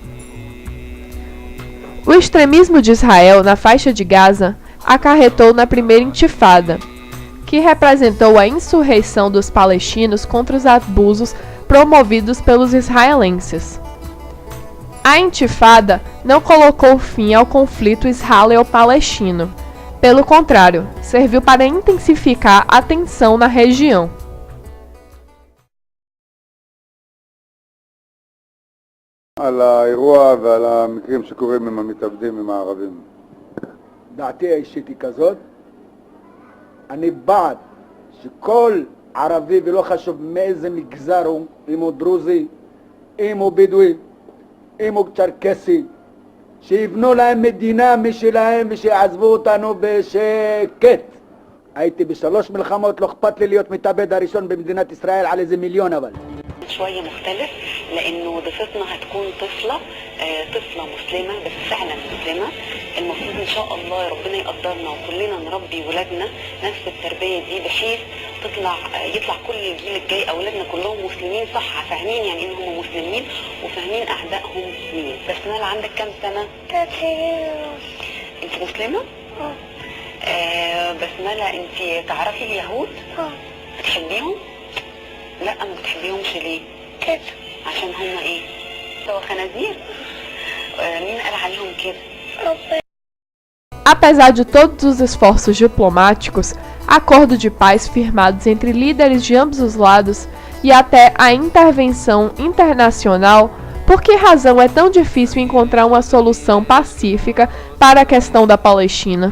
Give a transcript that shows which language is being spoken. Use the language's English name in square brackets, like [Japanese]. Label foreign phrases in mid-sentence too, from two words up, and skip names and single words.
[Portuguese] O extremismo de Israel na faixa de Gaza acarretou na primeira intifada, que representou a insurreição dos palestinos contra os abusos promovidos pelos israelenses. A intifada não colocou fim ao conflito israelo-palestino. Pelo contrário, serviu para intensificar a tensão na região. [Hebrew] על האירוע ועל המקרים שקורים עם המתאבדים עם הערבים. דעתי האישית היא כזאת, אני בעד שכל ערבי ולא חשוב מאיזה מגזר הוא, אם הוא דרוזי, אם הוא בדואי, אם הוא צ'רקסי, שיבנו להם מדינה משלהם ושיעזבו אותנו בשקט. הייתי ב3 מלחמות, לא אכפת לי להיות מתאבד הראשון במדינת ישראל על איזה מיליון אבל. [Arabic] شوية مختلف لأنه ضيفتنا هتكون طفلة مسلمة بس فعلا مسلمة. المفروض إن شاء الله ربنا يقدرنا وكلنا نربي ولادنا نفس التربية دي بحيث يطلع كل الجيل الجاي أولادنا كلهم مسلمين صح، فاهمين يعني إنهم مسلمين وفاهمين أعدائهم مين. بس أنا عندك كام سنة؟ 3 سنين. أنت مسلمة؟ بس مالا أنت تعرفي اليهود؟ بتحبيهم؟ لا ما بتحبيهمش ليه؟ كده عشان هم ايه؟ سوا خنازير؟ مين قال عليهم كده؟ ربنا. [Portuguese] Apesar de todos os esforços diplomáticos, acordo de paz firmados entre líderes de ambos os lados e até a intervenção internacional, por que razão é tão difícil encontrar uma solução pacífica para a questão da Palestina?